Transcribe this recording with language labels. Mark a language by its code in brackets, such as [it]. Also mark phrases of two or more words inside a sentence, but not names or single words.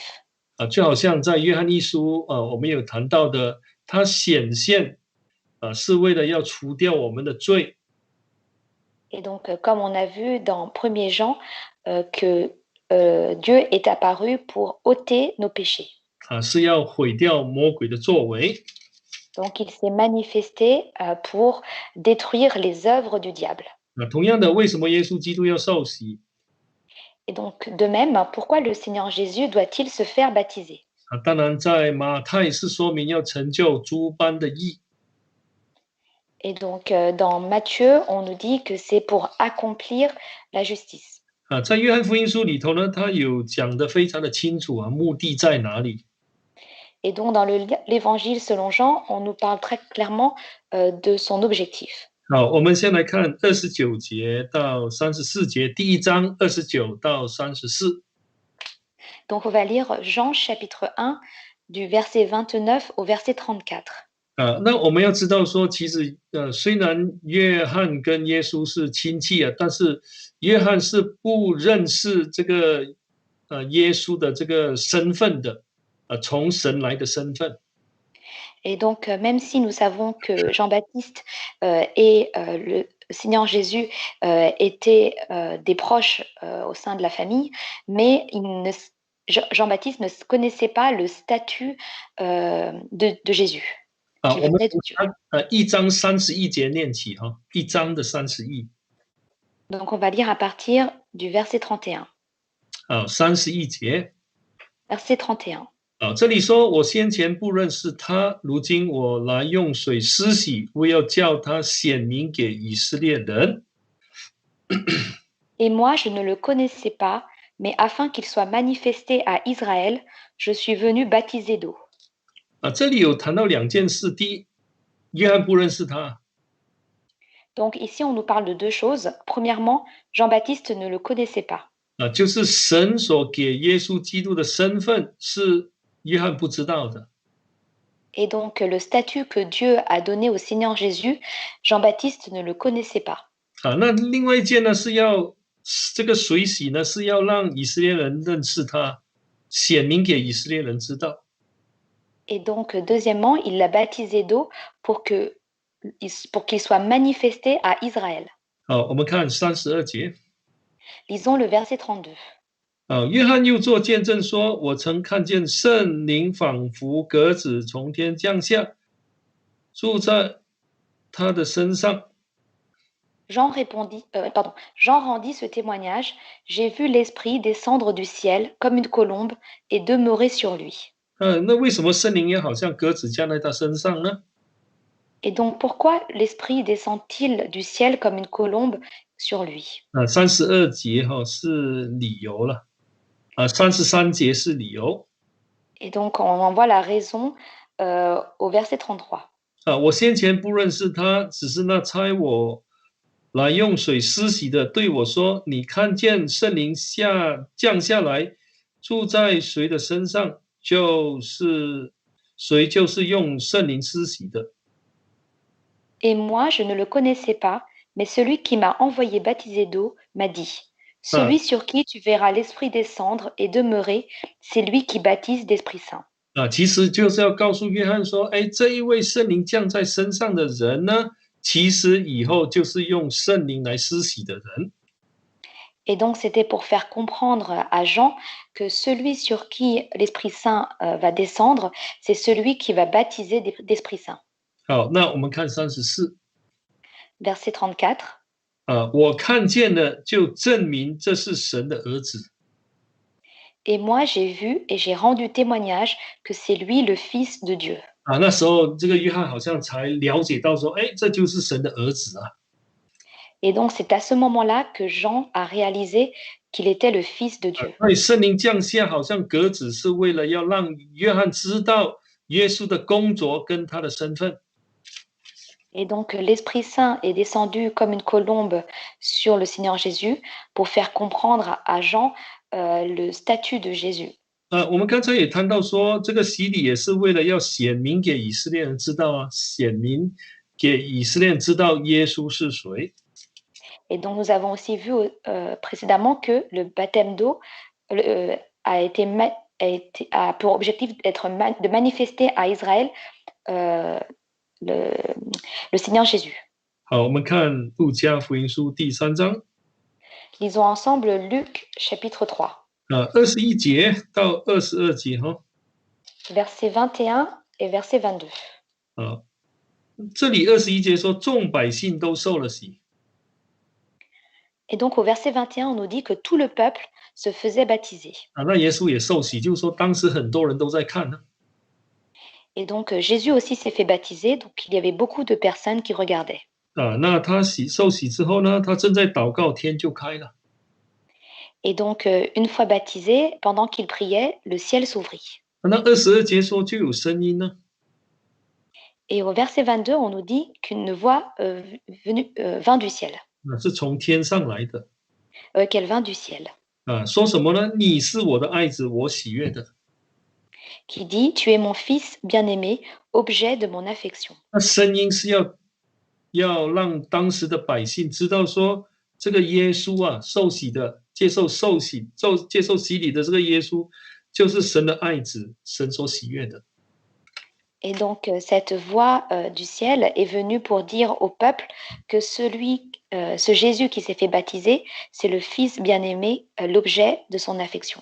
[zh] 就好像在约翰一书我们有谈到的，他显现是为了要除掉我们的罪。 [fr] Et donc, comme on a vu dans 1er Jean, que Dieu est apparu pour ôter nos péchés. [zh] 是要毁掉魔鬼的作为。 [fr] Donc, il s'est manifesté pour détruire les œuvres du diable. [zh] 同样的，为什么耶稣基督要受洗？ [fr] Et donc, de même, pourquoi le Seigneur Jésus doit-il se faire baptiser? [zh] 当然，在马太是说明要成就诸般的义。 [fr] Et donc, dans Matthieu, on nous dit que c'est pour accomplir la justice. [zh] 在约翰福音书里头呢，他有讲得非常的清楚目的在哪里。 [fr] Et donc, dans l'évangile selon Jean, on nous parle très clairement de son objectif. [zh] 好，我们先来看29节到34节，第一章29到34。 [fr] Donc, on va lire Jean chapitre 1 du verset 29 au verset 34. [zh] 那我们要知道说，其实虽然约翰跟耶稣是亲戚但是约翰是不认识这个耶稣的这个身份的，从神来的身份。 [fr] Et donc, même si nous savons que Jean-Baptiste et le Seigneur Jésus étaient des proches au sein de la famille, mais Jean-Baptiste ne connaissait pas le statut de Jésus. [zh] 我们1章31节念起1章的31。 [fr] Donc, on va lire à partir du verset 31. [zh] 31 节。 [fr] Verset 31. [zh] 这里说，我先前不认识他，如今我来用水施洗，为要叫他显明给以色列人。 [fr] Et moi, je ne le connaissais pas, mais afin qu'il soit manifesté à Israël, je suis venu baptiser d'eau. [zh] 这里有谈到两件事，第一，约翰不认识他。 [fr] Donc ici, on nous parle de deux choses. Premièrement, Jean-Baptiste ne le connaissait pas. [zh] 就是神所给耶稣基督的身份是约翰不知道的。 [fr] Et donc, le statut que Dieu a donné au Seigneur Jésus, Jean-Baptiste ne le connaissait pas. [zh] 那另外一件呢，是要这个水洗呢，是要让以色列人认识他，显明给以色列人知道。 [fr] Et donc, deuxièmement, il l'a baptisé d'eau pour qu'il soit manifesté à Israël. [zh] 我们看32节。 [fr] Lisons le verset 32. [zh] 约翰又作见证说，我曾看见圣灵仿佛鸽子从天降下，住在他的身上。 [fr] Jean rendit ce témoignage. J'ai vu l'Esprit descendre du ciel comme une colombe et demeurer sur lui. [zh] 那为什么圣灵也好像鸽子降在他身上呢？ [fr] Et donc, pourquoi l'Esprit descend-il du ciel comme une colombe sur lui? [zh] 32 节是理由了，33节是理由。 [fr] Et donc, on en voit la raison au verset 33. [zh] 我先前不认识他，只是那差我来用水施洗的对我说：“你看见圣灵降下来，住在谁的身上，谁就是用圣灵施洗的。” [fr] Et moi, je ne le connaissais pas, mais celui qui m'a envoyé baptiser d'eau m'a dit, celui sur qui tu verras l'Esprit descendre et demeurer, c'est lui qui baptise d'Esprit Saint. [zh] 其实就是要告诉约翰说，这一位圣灵降在身上的人呢，其实以后就是用圣灵来施洗的人。 [fr] Et donc, c'était pour faire comprendre à Jean que celui sur qui l'Esprit Saint va descendre, c'est celui qui va baptiser d'Esprit Saint. [zh] 好，那我们看34 [fr] Verset 34. [zh] 我看见了，就证明这是神的儿子。 [fr] Et moi, j'ai vu et j'ai rendu témoignage que c'est lui le Fils de Dieu. [zh] 那时候这个约翰好像才了解到说，哎，这就是神的儿子啊。 [fr] Et donc, c'est à ce moment-là que Jean a réalisé qu'il était le Fils de Dieu. [zh] 所以圣灵降下，好像鸽子，是为了要让约翰知道耶稣的工作跟他的身份。 [fr] Et donc, l'Esprit Saint est descendu comme une colombe sur le Seigneur Jésus pour faire comprendre à Jean le statut de Jésus. [zh] 我们刚才也谈到说，这个洗礼也是为了要显明给以色列人知道啊，显明给以色列人知道耶稣是谁。 [fr] Et donc, nous avons aussi vu précédemment que le baptême d'eau a pour objectif de manifester à Israël le Seigneur Jésus. [zh] 好，我们看路加福音书第3章， [fr] Lisons ensemble Luc chapitre 3, [zh] 21 节到22节哈。 [fr] versets 21 et verset 22. [zh] 这里21节说，众百姓都受了洗。 [fr] Et donc au verset 21, on nous dit que tout le peuple se faisait baptiser. [zh] 那耶稣也受洗，就是说当时很多人都在看呢。 [fr] Et donc Jésus aussi s'est fait baptiser, donc il y avait beaucoup de personnes qui regardaient. [zh] 那他受洗之后呢，他正在祷告，天就开了。 [fr] Et donc une fois baptisé, pendant qu'il priait, le ciel s'ouvrit. [zh] 那22节说就有声音呢。 [fr] Et au verset 22, on nous dit qu'une voix vint du ciel. [zh] 是从天上来的。 [fr] Qu'elle vint du ciel. [zh] 说什么呢？你是我的爱子，我喜悦的。 [fr] Qui dit, tu es mon fils bien-aimé, objet de mon affection. [zh] 那声音是要让当时的百姓知道说，这个耶稣啊，受洗的，接受洗礼的这个耶稣，就是神的爱子，神所喜悦的。 [fr] Et donc, cette voix du ciel est venue pour dire au peuple que ce Jésus qui s'est fait baptiser, c'est le Fils bien-aimé, l'objet de son affection.